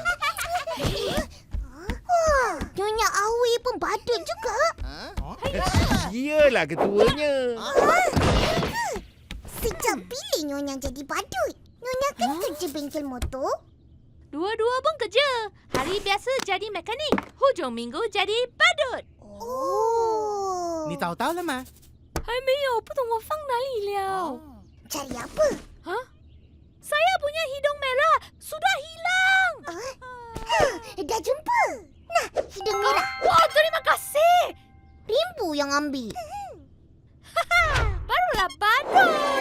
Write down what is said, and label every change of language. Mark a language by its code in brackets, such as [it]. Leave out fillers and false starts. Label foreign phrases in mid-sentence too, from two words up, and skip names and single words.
[ms] Wah, Nyonya Awi pun badut juga. Dialah ketuanya. Sejak bila Nyonya jadi badut? Nyonya kan kerja bengkel motor. Dua-dua pun kerja. Hari biasa jadi mekanik. Hujung minggu jadi badut. Oh. [zh] 你找到了吗？还没有，不懂我放哪里了。 [ms] Cari apa? Hah? Saya punya hidung merah sudah hilang. Dah jumpa. Nah, hidung merah. Wah, terima kasih. Rimbu yang ambil. Barulah badut.